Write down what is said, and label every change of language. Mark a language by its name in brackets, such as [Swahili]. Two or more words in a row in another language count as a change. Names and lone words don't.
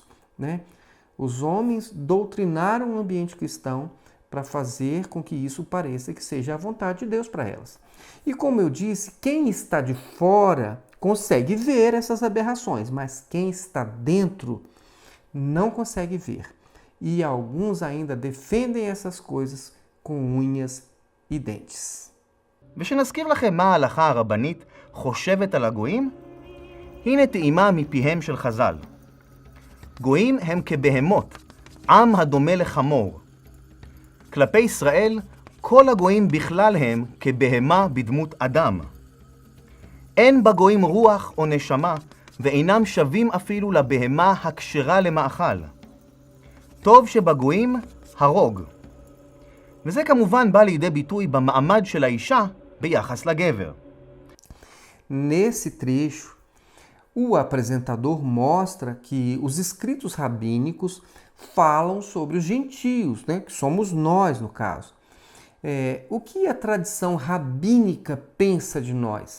[Portuguese] Os homens doutrinaram o ambiente cristão para fazer com que isso pareça que seja a vontade de Deus para elas. E como eu disse, quem está de fora consegue ver essas aberrações, mas quem está dentro não consegue ver. E alguns ainda defendem essas coisas com unhas e dentes. [Hebrew] ושנזכיר לכם מה ההלכה הרבנית חושבת על הגויים, הנה טעימה מפיהם של חז"ל. גויים הם כבהמות, עם הדומה לחמור. כלפי ישראל, כל הגויים בכלל הם כבהמה בדמות אדם. אין בגויים רוח או נשמה, ואינם שווים אפילו לבהמה הכשרה למאכל. טוב שבגויים הרוג. וזה כמובן בא לידי ביטוי במעמד של האישה ביחס לגבר. [Portuguese] Nesse trecho, o apresentador mostra que os escritos rabínicos falam sobre os gentios, que somos nós no caso. O que a tradição rabínica pensa de nós?